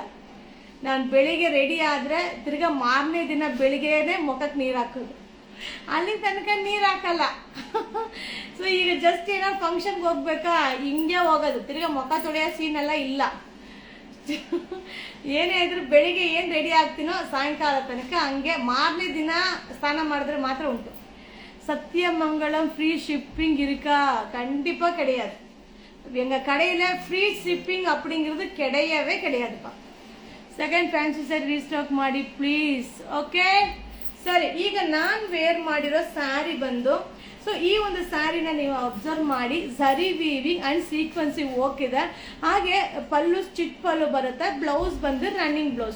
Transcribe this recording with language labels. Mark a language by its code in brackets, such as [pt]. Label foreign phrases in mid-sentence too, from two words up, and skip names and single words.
[kn] ನಾನು ಬೆಳಿಗ್ಗೆ ರೆಡಿ ಆದರೆ ತಿರ್ಗಾ ಮಾರನೇ ದಿನ ಬೆಳಿಗ್ಗೆನೆ ಮುಖಕ್ಕೆ ನೀರು ಹಾಕೋದು, ಅಲ್ಲಿ ತನಕ ನೀರು ಹಾಕಲ್ಲ. ಸೊ ಈಗ ಜಸ್ಟ್ ಏನೋ ಫಂಕ್ಷನ್ಗೆ ಹೋಗ್ಬೇಕಾ, ಹಿಂಗೆ ಹೋಗೋದು, ತಿರ್ಗಾ ಮುಖ ತೊಳೆಯೋ ಸೀನೆಲ್ಲ ಇಲ್ಲ. ಏನೇ ಇದ್ರು ಬೆಳಿಗ್ಗೆ ಏನು ರೆಡಿ ಆಗ್ತೀನೋ ಸಾಯಂಕಾಲ ತನಕ ಹಂಗೆ. ಮಾರನೇ ದಿನ ಸ್ನಾನ ಮಾಡಿದ್ರೆ ಮಾತ್ರ ಉಂಟು. [ta] சத்தியமங்கலம் [en] free shipping [ta] இருக்கா? கண்டிப்பாக கிடையாது. எங்கள் கடையில் [en] free shipping [ta] அப்படிங்கிறது கிடையவே கிடையாதுப்பா. [en] second fancy set restock ಮಾಡಿ ಪ್ಲೀಸ್. [kn] ಓಕೆ ಸರಿ, ಈಗ ನಾನು ವೇರ್ ಮಾಡಿರೋ ಸ್ಯಾರಿ ಬಂದು, ಸೊ ಈ ಒಂದು ಸ್ಯಾರಿನ ನೀವು ಅಬ್ಸರ್ವ್ ಮಾಡಿ, ಝರಿ [en] weaving and sequencing [kn] ಹೋಗಿದೆ. ಹಾಗೆ ಪಲ್ಲು ಸ್ಟಿಚ್ ಪಲ್ಲು ಬರುತ್ತೆ, ಬ್ಲೌಸ್ ಬಂದು [en] running blouse.